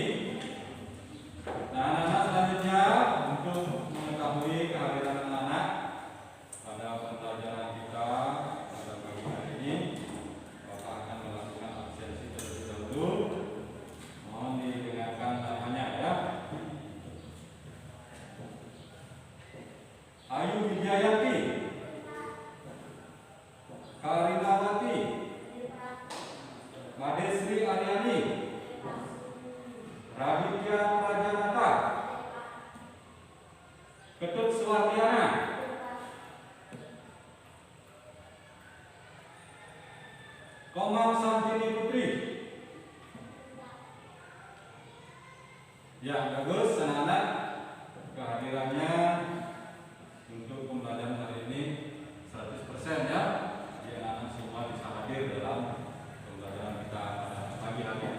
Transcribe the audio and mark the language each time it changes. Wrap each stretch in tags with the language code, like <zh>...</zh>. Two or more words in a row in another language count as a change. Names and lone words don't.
<id>Nah, anak-anak, selanjutnya untuk mengetahui kehadiran anak-anak pada pembelajaran kita pada pagi hari ini, Bapak akan melakukan absensi terlebih dahulu. Mohon didengarkan namanya ya. Ayu Wijayati, Karinawati, Madesri Aryani, Raditya Prajanata, Ketut Suwardiana, Komang Santini Putri. Ya, bagus anak-anak, kehadirannya untuk pembelajaran hari ini 100% ya. Jadi anak-anak semua bisa hadir dalam pembelajaran kita pada pagi hari ini.</id>